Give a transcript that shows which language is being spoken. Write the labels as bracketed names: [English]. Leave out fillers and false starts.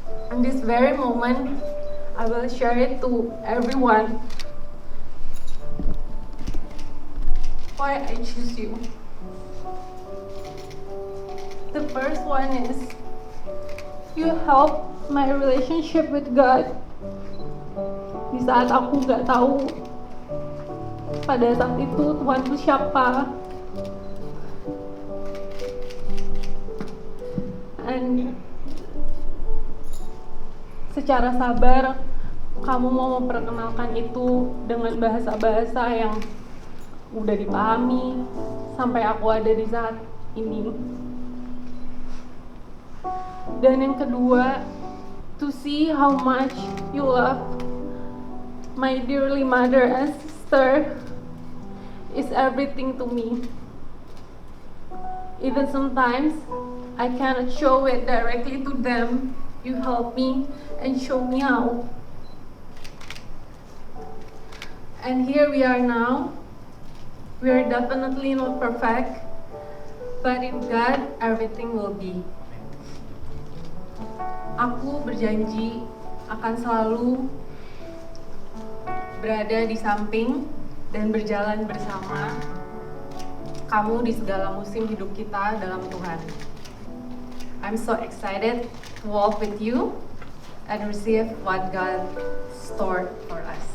[English] In this very moment, I will share it to everyone. Why I choose you. The first one is, you help my relationship with God. [Indonesian] Di saat aku gak tahu pada saat itu Tuhan itu siapa. [English] And [Indonesian] secara sabar kamu mau memperkenalkan itu dengan bahasa-bahasa yang udah dipahami sampai aku ada di saat ini. Dan yang kedua, [English] to see how much you love my dearly mother and sister is everything to me. Even sometimes I cannot show it directly to them. You help me and show me how. And here we are now. We are definitely not perfect, but in God everything will be. [Indonesian] Aku berjanji akan selalu berada di samping dan berjalan bersama kamu di segala musim hidup kita dalam Tuhan. [English] I'm so excited to walk with you and receive what God stored for us.